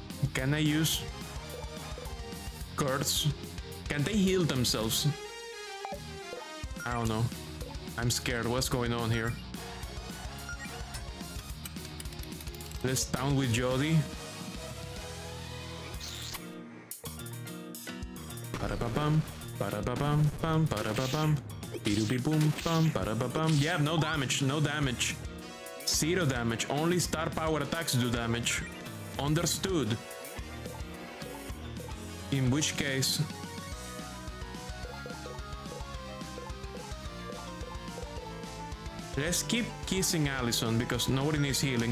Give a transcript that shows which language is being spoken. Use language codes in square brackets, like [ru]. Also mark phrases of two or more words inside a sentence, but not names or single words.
[en] Can I use curse? Can they heal themselves? I don't know. I'm scared. What's going on here? Let's down with Jody. Ba-da-ba-bum, ba-da-ba-bum, bum, ba-da-ba-bum, be-do-be-boom, bum, ba-da-ba-bum. Yeah, no damage, no damage. Zero damage. Only star power attacks do damage. Understood. In which case... let's keep kissing Allison because nobody needs healing.